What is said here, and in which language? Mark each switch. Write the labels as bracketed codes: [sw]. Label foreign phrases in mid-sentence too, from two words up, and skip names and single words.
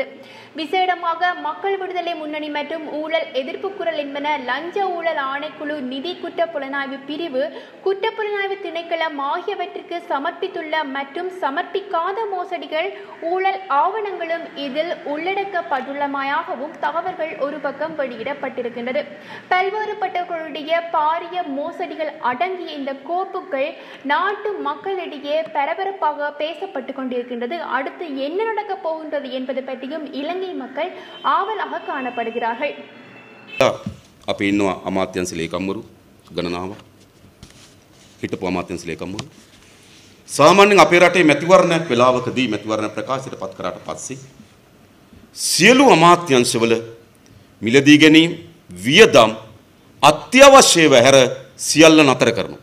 [ta] விசேடமாக மக்கள் விடுதலை முன்னணி மற்றும் ஊழல் எதிர்ப்பு குரல் என்பன லஞ்ச ஊழல் ஆணைக்குழு, நிதி குற்ற புலனாய்வு பிரிவு, குற்றப்புலனாய்வு திணைக்களம் ஆகியவற்றிற்கு சமர்ப்பித்துள்ள மற்றும் சமர்ப்பிக்காத மோசடிகள் ஊழல் ஆவணங்களும் இதில் உள்ளடக்கப்பட்டுள்ளமையாகவும் தகவல்கள் ஒரு பக்கம் வெளியிடப்பட்டிருக்கின்றது. பல்வேறுபட்டவர்களுடைய பாரிய மோசடிகள் அடங்கிய இந்த கோப்புகள் நாட்டு மக்களிடையே பரபரப்பாக பேசப்பட்டுக் கொண்டிருக்கின்றது. அடுத்து என்ன நடக்கப் போகின்றது என்பது பற்றியும் இலங்கை மக்கள் ஆவலாக காணப்படுகிறார்கள். [si] අපි ඉන්නවා අමාත්‍යංශ ලේකම්වරු ගණනාවක් හිටපු අමාත්‍යංශ ලේකම්වරු සාමාන්‍යයෙන් අපේ රටේ මැතිවරණයක් වෙලාවකදී මැතිවරණ ප්‍රකාශයට පත් කරාට පස්සේ සියලු අමාත්‍යංශවල මිලදී ගැනීම වියදම් අත්‍යවශ්‍යව හැර සියල්ල නතර කරනවා.